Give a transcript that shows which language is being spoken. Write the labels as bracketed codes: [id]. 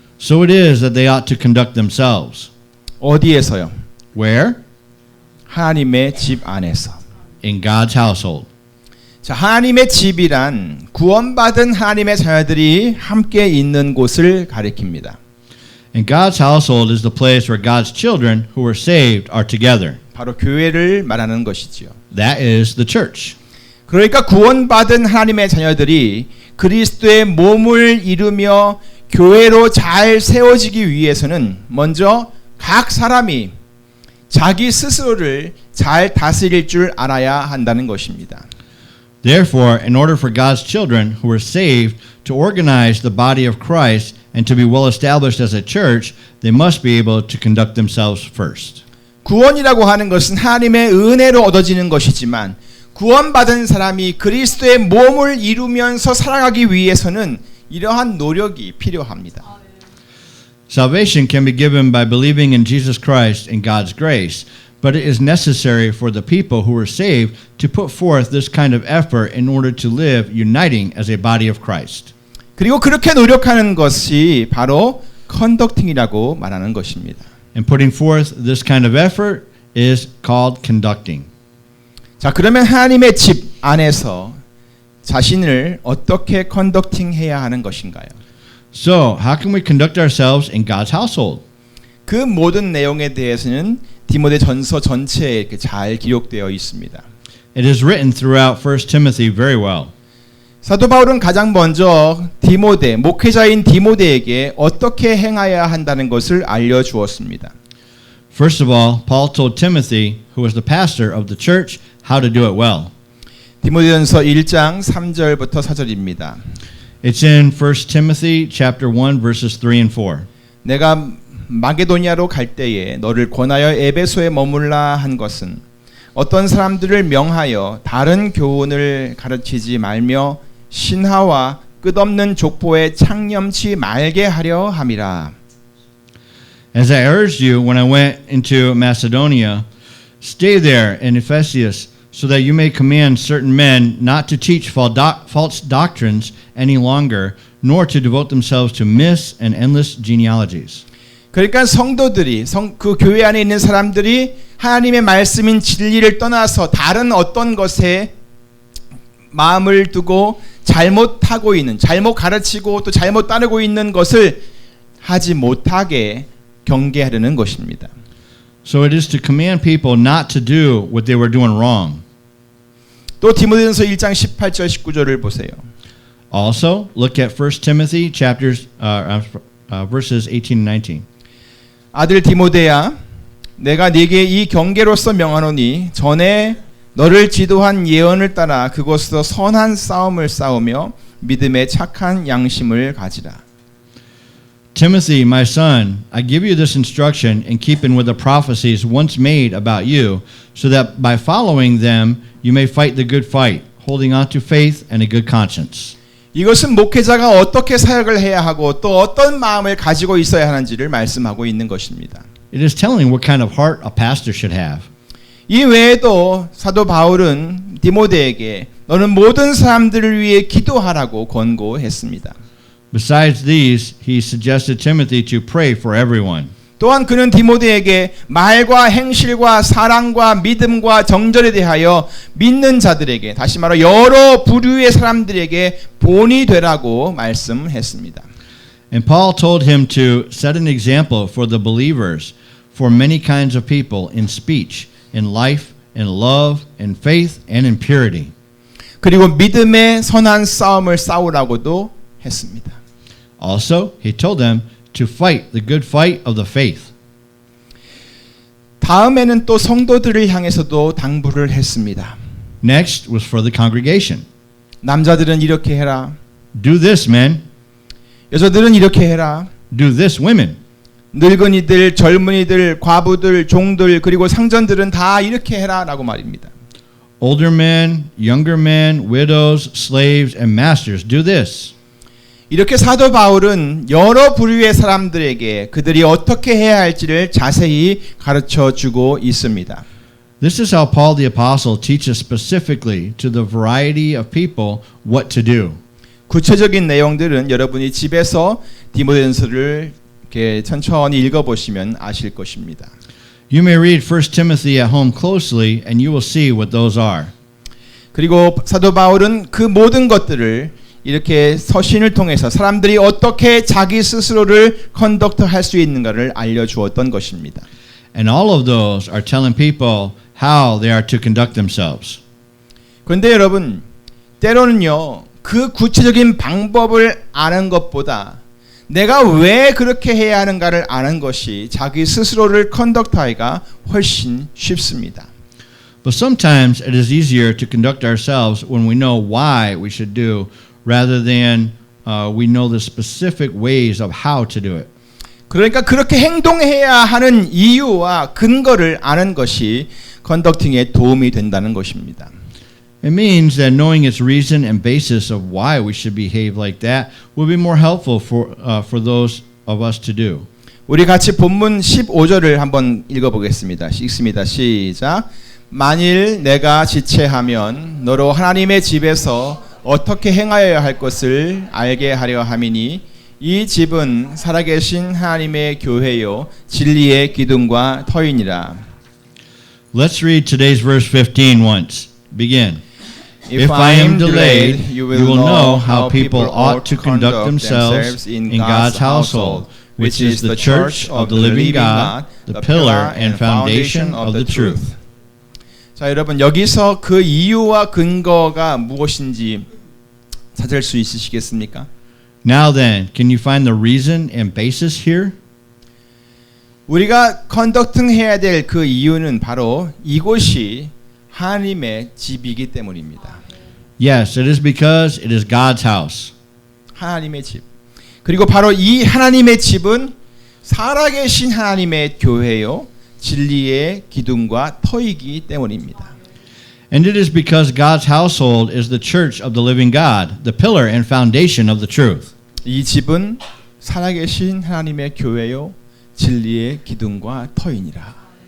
[en] So it is that they ought to conduct themselves. [ko] 어디에서요? [en] Where? [ko] 하나님의 집 안에서. [en] In God's household. [ko] 자, 하나님의 집이란 구원받은 하나님의 자녀들이 함께 있는 곳을 가리킵니다. [en] And God's household is the place where God's children who are saved are together. [ko] 바로 교회를 말하는 것이지요. [en] That is the church. [ko] 그러니까 구원받은 하나님의 자녀들이 그리스도의 몸을 이루며 교회로 잘 세워지기 위해서는 먼저 각 사람이 자기 스스로를 잘 다스릴 줄 알아야 한다는 것입니다. [en] Therefore, in order for God's children who are saved to organize the body of Christ and to be well established as a church, they must be able to conduct themselves first. [ko] 구원이라고 하는 것은 하나님의 은혜로 얻어지는 것이지만 구원받은 사람이 그리스도의 몸을 이루면서 살아가기 위해서는 이러한 노력이 필요합니다. [en] Salvation can be given by believing in Jesus Christ and God's grace, but it is necessary for the people who are saved to put forth this kind of effort in order to live uniting as a body of Christ. [ko] 그리고 그렇게 노력하는 것이 바로 컨덕팅이라고 말하는 것입니다. [en] And putting forth this kind of effort is called conducting. [ko] 자, 그러면 하나님의 집 안에서 자신을 어떻게 컨덕팅 해야 하는 것인가요? [en] So, how can we conduct ourselves in God's household? [ko] 그 모든 내용에 대해서는 디모데 전서 전체에 이렇게 잘 기록되어 있습니다. [en] It is written throughout 1 Timothy very well. [ko] 사도 바울은 가장 먼저 디모데, 목회자인 디모데에게 어떻게 행하여야 한다는 것을 알려주었습니다. [en] First of all, Paul told Timothy, who was the pastor of the church, how to do it well. [ko] 디모데전서 1장 3절부터 4절입니다. [en] It's in 1 Timothy chapter 1 verses 3 and 4. [ko] 내가 마게도니아로 갈 때에 너를 권하여 에베소에 머물라 한 것은 어떤 사람들을 명하여 다른 교훈을 가르치지 말며 신하와 끝없는 족보에 창념치 말게 하려 함이라. [en] As I urged you when I went into Macedonia, stay there in Ephesus so that you may command certain men not to teach false doctrines any longer, nor to devote themselves to myths and endless genealogies. [ko] 그러니까 성도들이 그 교회 안에 있는 사람들이 하나님의 말씀인 진리를 떠나서 다른 어떤 것에 마음을 두고 잘못하고 있는, 잘못 가르치고 또 잘못 따르고 있는 것을 하지 못하게 경계하려는 것입니다. [en] So it is to command people not to do what they were doing wrong. [ko] 또 디모데전서 1장 18절 19절을 보세요. [en] Also, look at 1 Timothy chapters verses 18 and 19. [ko] 아들 디모데야, 내가 네게 이 경계로서 명하노니 전에 너를 지도한 예언을 따라 그곳에서 선한 싸움을 싸우며 믿음의 착한 양심을 가지라. [en] Timothy, my son, I give you this instruction in keeping with the prophecies once made about you, so that by following them you may fight the good fight, holding on to faith and a good conscience. [ko] 이것은 목회자가 어떻게 사역을 해야 하고 또 어떤 마음을 가지고 있어야 하는지를 말씀하고 있는 것입니다. [en] It is telling what kind of heart a pastor should have. [ko] 이 외에도 사도 바울은 디모데에게 너는 모든 사람들을 위해 기도하라고 권고했습니다. [en] Besides these, he suggested Timothy to pray for everyone. [ko] 또한 그는 디모데에게 말과 행실과 사랑과 믿음과 정절에 대하여 믿는 자들에게, 다시 말해 여러 부류의 사람들에게 본이 되라고 말씀했습니다. [en] And Paul told him to set an example for the believers, for many kinds of people in speech, in life, in love, in faith, and in purity. [ko] 그리고 믿음의 선한 싸움을 싸우라고도 했습니다. [en] Also, he told them to fight the good fight of the faith. [ko] 다음에는 또 성도들을 향해서도 당부를 했습니다. [en] Next was for the congregation. [ko] 남자들은 이렇게 해라. [en] Do this, men. [ko] 여자들은 이렇게 해라. [en] Do this, women. [ko] 늙은이들, 젊은이들, 과부들, 종들, 그리고 상전들은 다 이렇게 해라라고 말입니다. [en] Older men, younger men, widows, slaves, and masters, do this. [ko] 이렇게 사도 바울은 여러 부류의 사람들에게 그들이 어떻게 해야 할지를 자세히 가르쳐 주고 있습니다. [en] This is how Paul the Apostle teaches specifically to the variety of people what to do. [ko] 구체적인 내용들은 여러분이 집에서 디모데전서를 이렇게 천천히 읽어보시면 아실 것입니다. [en] You may read 1 Timothy at home closely and you will see what those are. [ko] 그리고 사도 바울은 그 모든 것들을 이렇게 서신을 통해서 사람들이 어떻게 자기 스스로를 컨덕트할 수 있는가를 알려주었던 것입니다. [en] And all of those are telling people how they are to conduct themselves. [ko] 그런데 여러분, 때로는요, 그 구체적인 방법을 아는 것보다 내가 왜 그렇게 해야 하는가를 아는 것이 자기 스스로를 컨덕트하기가 훨씬 쉽습니다. [en] But sometimes it is easier to conduct ourselves when we know why we should do rather than we know the specific ways of how to do it. [ko] 그러니까 그렇게 행동해야 하는 이유와 근거를 아는 것이 컨덕팅에 도움이 된다는 것입니다. [en] It means that knowing its reason and basis of why we should behave like that will be more helpful for those of us to do. [ko] 우리 같이 본문 15절을 한번 읽어보겠습니다. 읽습니다. 시작. 만일 내가 지체하면 너로 하나님의 집에서 어떻게 행하여야 할 것을 알게 하려 함이니 이 집은 살아계신 하나님의 교회요 진리의 기둥과 터이니라. [en] Let's read today's verse 15 once. Begin. If I am delayed, you will know how people ought to conduct themselves in God's household, which is the church of the living God, the pillar and foundation of the truth. [ko] 자, 여러분 여기서 그 이유와 근거가 무엇인지 찾을 수 있으시겠습니까? [en] Now then, can you find the reason and basis here? [ko] 우리가 컨덕팅 해야 될 그 이유는 바로 이곳이 하나님의 집이기 때문입니다. [en] Yes, it is because it is God's house. [ko] 하나님의 집. 그리고 바로 이 하나님의 집은 살아계신 하나님의 교회요 진리의 기둥과 터이기 때문입니다. [en] And it is because God's household is the church of the living God, the pillar and foundation of the truth. [ko] 이 집은 살아계신 하나님의 교회요 진리의 기둥과 터이니라.